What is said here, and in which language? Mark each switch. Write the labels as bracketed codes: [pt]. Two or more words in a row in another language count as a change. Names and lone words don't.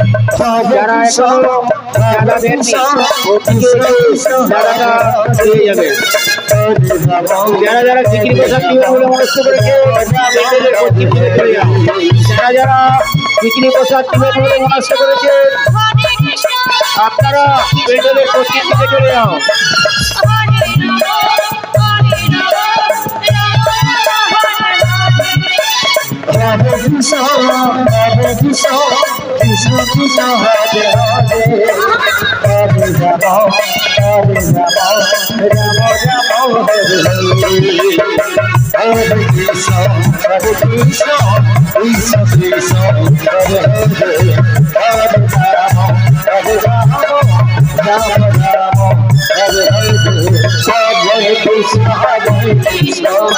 [bn] যারা এখনো চাঁদা দেননি অফিসে এসে চাঁদাটা দিয়ে যাবেন। যারা যারা খিচুড়ি প্রসাদ নিবেন বলে মনস্থ করেছে প্যান্ডেলের পশ্চিম দিকে চলে যাও। যারা যারা খিচুড়ি প্রসাদ নিবেন বলে মনস্থ করেছে আপনারা প্যান্ডেলের পশ্চিম দিকে চলে যাও। [sa] Hare Krishna, Hare Krishna, Krishna Krishna Hare Hare, Hare Rama, Hare Rama, Rama Rama Hare Hare, Hare Krishna, Hare Krishna, Krishna Krishna Hare Hare, Hare Rama, Hare Rama, Rama Rama Hare Hare, Hare Krishna, Hare Krishna।